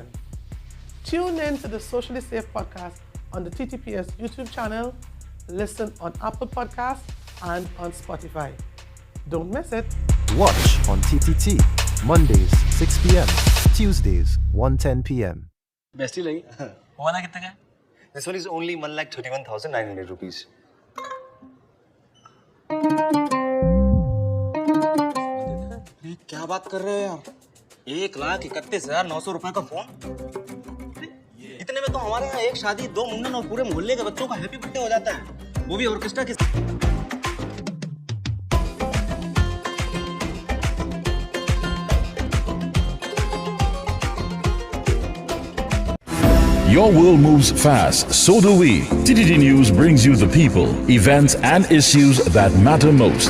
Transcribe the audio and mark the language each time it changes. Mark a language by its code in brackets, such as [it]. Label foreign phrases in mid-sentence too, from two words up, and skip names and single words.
[en] Tune in to the Socially Safe podcast on the TTPS YouTube channel. Listen on Apple Podcasts and on Spotify. Don't miss it. Watch on TTT, Mondays 6 p.m, Tuesdays 1:10 p.m. [tl] Bestie lagi? Wala kitna ka? [en] This one is only 1,31,900 rupees. [hi] क्या बात कर रहे हो यार? 1,31,900 रुपए का फोन? इतने में तो हमारे यहाँ एक शादी, 2 मुंडन और पूरे मोहल्ले के बच्चों का [en] happy birthday [hi] हो जाता है, वो भी ऑर्केस्ट्रा के साथ। [en] Your world moves fast, so do we. TTT News brings you the people, events, and issues that matter most.